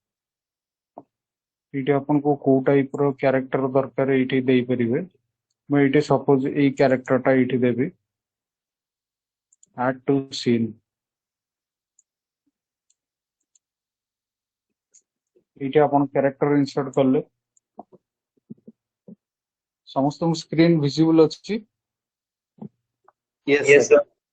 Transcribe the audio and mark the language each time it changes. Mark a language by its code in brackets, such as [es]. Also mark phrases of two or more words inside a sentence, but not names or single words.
[or] ଏଇଠି ଆପଣଙ୍କୁ କୋଉ ଟାଇପ ର କ୍ୟାରେକ୍ଟର ଦରକାର ଏଇଠି ଦେଇପାରିବେ। ମୁଁ ଏଇଠି ସପୋଜ ଏଇ କ୍ୟାରେକ୍ଟରଟା ଏଇଠି ଦେବି [en] add to scene। [or] ଏଇଠି ଆପଣ କ୍ୟାରେକ୍ଟର ଇନସର୍ଟ କଲେ ସମସ୍ତଙ୍କ [en] screen visible [or] ଅଛି? [en] Yes, sir.